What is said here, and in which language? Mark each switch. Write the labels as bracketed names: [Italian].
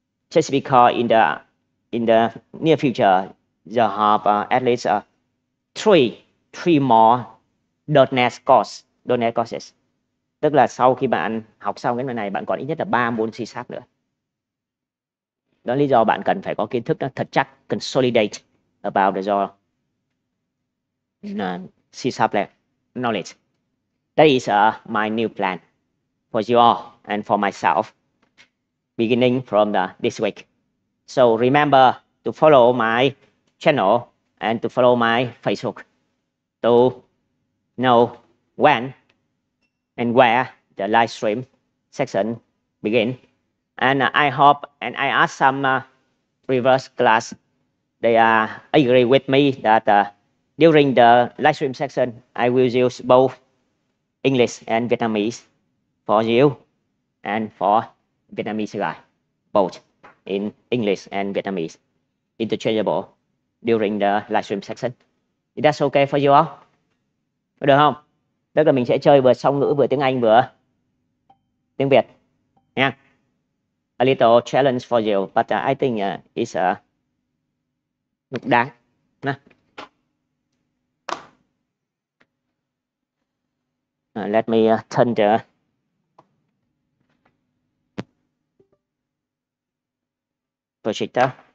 [English] Just because in the near future you have at least three more .NET courses. [Vietnamese] Tức là sau khi bạn học xong cái này, bạn còn ít nhất là 3 môn C# nữa. Đó là lý do bạn cần phải có kiến thức nó thật chắc, [English] consolidate about your C# knowledge. That is my new plan for you all and for myself, beginning from this week. So remember to follow my channel and to follow my Facebook to know when and where the live stream section begin. And I hope, and I ask some reverse class, they agree with me that during the live stream section, I will use both English and Vietnamese for you and for Vietnamese guy, both in English and Vietnamese, interchangeable during the live stream section. Is that okay for you all? [Vietnamese] Được không? Tức là mình sẽ chơi vừa song ngữ vừa tiếng Anh vừa tiếng Việt nha. [English] A little challenge for you, but I think it's [Vietnamese] đáng. Nè. [English] Let me turn the projector.